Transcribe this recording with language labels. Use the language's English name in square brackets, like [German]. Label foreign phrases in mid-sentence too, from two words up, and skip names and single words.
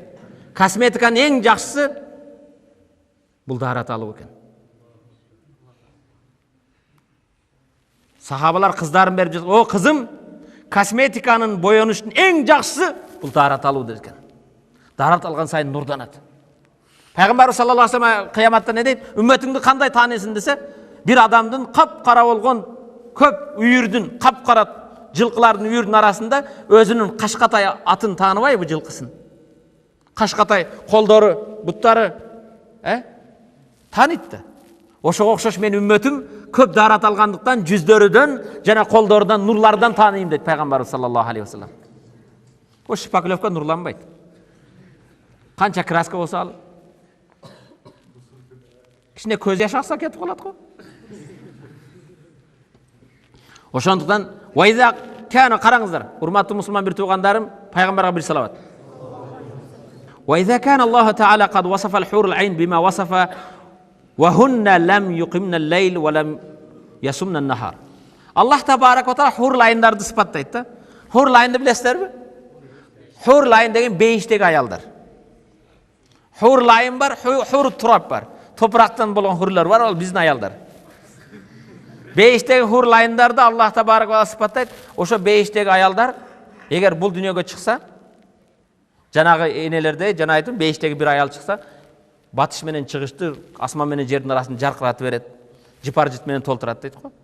[Kyrgyz] Косметиканын эң жакшысы бул даарат алуу экен. Сахабалар кыздарын берип жатат. О кызым, косметиканын боёнуштун эң жакшысы бул даарат алуу деген. Даарат алган сайын нурданат. Пайгамбар [Arabic] صلى الله عليه وسلم [Kyrgyz] кыяматта не дейт? Үммөтүңдү кандай таанысың десе, бир адамдын кап-кара болгон көп үйүрдүн, кап-кара жылкылардын үйүрдүн арасында өзүнүн кашкатай атын тааныбайбы жылкысын? Кашкатай колдору, буттары, тааныйт да. Ошого окшош менин үммөтүм көп даарат алгандыктан жүздөрүдөн жана колдорунан нурлардан тааныйм дейт Пайгамбар [Arabic] صلى الله عليه وسلم. [Kyrgyz] О шпаклевка нурланбайт. Канча краска болсо ал кичине көз жаш акса кетип калат го. Ошондуктан вайза кана караңыздар, урматтуу мусулман бир туугандарым, пайгамбарга бир салават. [Arabic] وإذا كان الله تعالى قد وصف الحور العين بما وصف وهن لم يقمن الليل ولم يصمن النهار. الله تبارك وتعالى حور العيндарды [Kyrgyz] сыпаттайт да. Хур лайынды билесиздерби? Хур лайын деген бейиштеги аялдар. Хур лайын бар, хур турап бар. Топурактан болгон хурлар бар, ал биздин аялдар. Бейиштеги хур лайындарды [Arabic] الله تبارك و [Kyrgyz] сыпаттайт. Ошо бейиштеги аялдар эгер бул дүйнөгө чыкса, жанагы энелерде, жана айттым, бейиштеги бир аял чыкса, батыш менен чыгышты, асман менен жердин арасын жаркыратып берет, жыпар жыт менен толтурат дейт го.